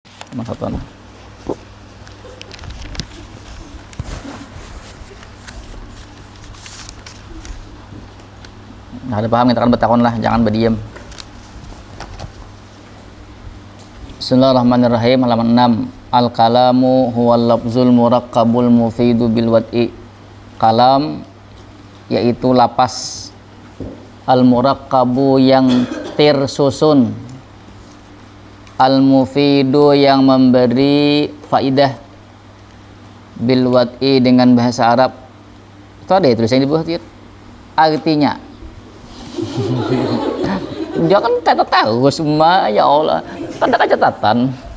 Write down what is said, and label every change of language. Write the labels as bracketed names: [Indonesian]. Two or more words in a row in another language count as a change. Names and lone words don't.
[Indonesian] Cuma satu nah. Nah, ada paham kita kan bertakon lah, jangan berdiam. [Arabic] بسم الله الرحمن الرحيم. [Indonesian] Halaman 6. [Arabic] الكلام هو اللفظ المركب المفيد بالوضع. [Indonesian] Kalam yaitu lapas al-murakkabu yang tersusun, al-mufidu yang memberi faidah, [Arabic] بالوضع [Indonesian] dengan bahasa Arab. Itu ada ya tulisannya di bawah itu. Artinya dia kan tidak tahu semua, ya Allah, kan ada catatan.